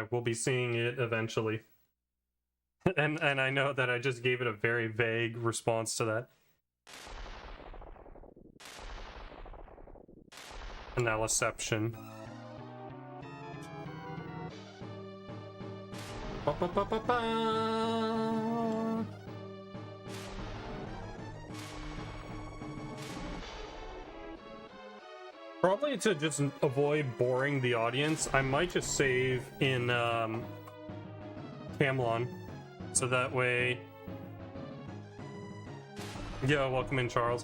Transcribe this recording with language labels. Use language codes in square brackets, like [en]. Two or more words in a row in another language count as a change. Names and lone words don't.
[en] We'll be seeing it eventually. And I know that I just gave it a very vague response to that. Analyception. Ba, ba, ba, ba, ba. Probably to just avoid boring the audience, I might just save in Camlon, so that way. Yeah, welcome in, Charles.